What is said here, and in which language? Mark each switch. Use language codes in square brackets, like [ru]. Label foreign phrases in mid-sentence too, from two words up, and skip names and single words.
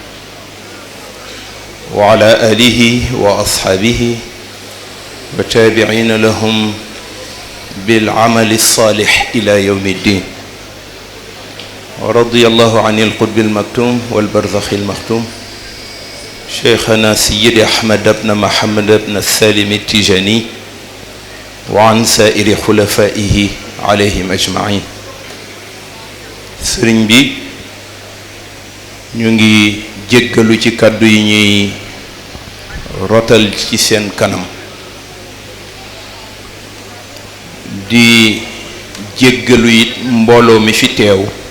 [ar] وعلى آله وأصحابه وتابعين لهم بالعمل الصالح إلى يوم الدين ورضي الله عن القطب المكتوم والبرزخ المختوم شيخنا سيد أحمد بن محمد بن السالم التجاني وعن سائر خلفائه عليهم أجمعين. [wo] sëriñ bi ñu ngi jéggalu ci kàddu yi ñuy rotal ci seen kanam di jéggalu it mbooloo mi fi teew